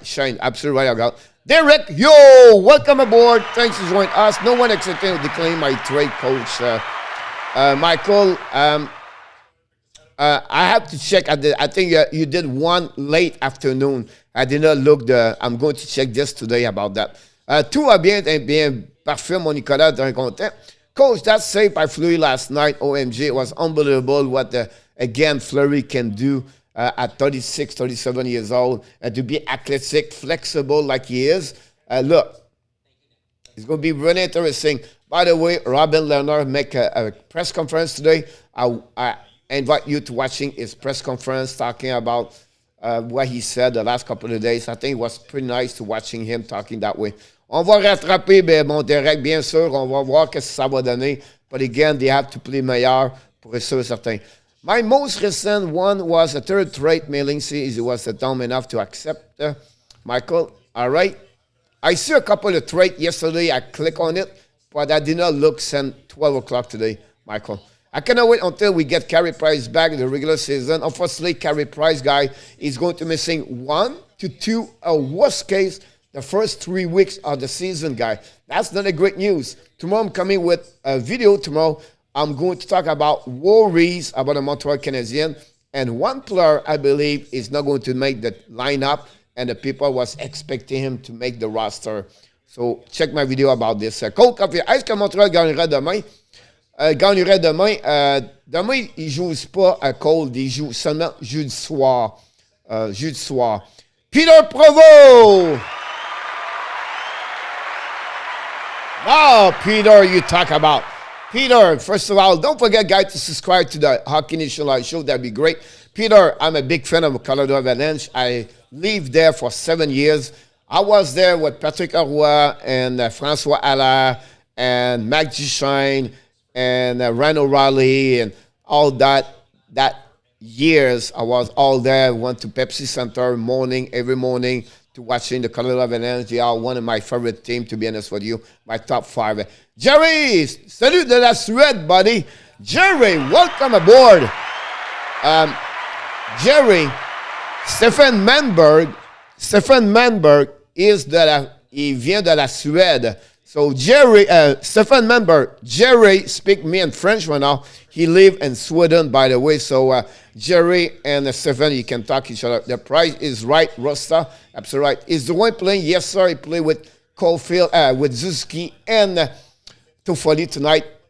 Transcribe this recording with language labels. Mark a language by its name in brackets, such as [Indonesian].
[English] Shane, absolutely right about. Derek, yo, welcome aboard. Thanks for joining us. No one accepting to decline my trade, coach. Michael, I have to check. I think you did one late afternoon. I did not look. I'm going to check this today about that. [French] Tout va bien parfait, mon Nicolas, dans content. [English] Coach, that save by Fleury last night, OMG, it was unbelievable what, again, Fleury can do at 36, 37 years old, and to be athletic, flexible like he is. Look, it's going to be really interesting. By the way, Robin Leonard make a press conference today. I invite you to watching his press conference talking about what he said the last couple of days. I think it was pretty nice to watching him talking that way. [French] On va rattraper, mon Derek, bien sûr. On va voir ce que ça va donner. [English] But again, they have to play [French] meilleur pour être sûr certain. [English] My most recent one was a third trade mailing. See, he was dumb enough to accept. Michael, all right. I see a couple of trades yesterday. I click on it, but I did not look since 12 o'clock today, Michael. I cannot wait until we get Carey Price back in the regular season. Unfortunately, Carey Price guy is going to missing 1 to 2, worst case, the first 3 weeks of the season, guy. That's not a great news. Tomorrow I'm coming with a video tomorrow. I'm going to talk about worries about the Montreal Canadiens. And one player, I believe, is not going to make the lineup. And the people was expecting him to make the roster. So check my video about this. [French] Cole Caulfield, est-ce que Montreal gagnera demain? Gagnerait demain. Demain, ils ne jouent pas à Cole. Ils jouent seulement jeudi soir. Jeudi soir. Peter Provo! [English] Now, Peter, you talk about. Peter, first of all, don't forget, guys, to subscribe to the Hockey Nation Live show. That'd be great. Peter, I'm a big fan of Colorado Avalanche. I lived there for 7 years. I was there with Patrick Roy and François Allaire and Mac Duchesne and Ryan O'Reilly and all that years. I was all there. Went to Pepsi Center every morning to watching the Colorado Avalanche. They are one of my favorite teams, to be honest with you. My top 5. [French] Jerry, salut de la Suède, [English] buddy. [French] Jerry, [English] welcome aboard. [French] Jerry, Stefan Manberg il vient de la Suède. [English] So Stefan Manberg, Jerry speak me in French right now. He live in Sweden, by the way. So Jerry and Stefan, you can talk each other. The price is right, Rosta. Absolutely right. Is the one playing? Yes, sir. He play with Caulfield, with Zuski and Toffoli tonight.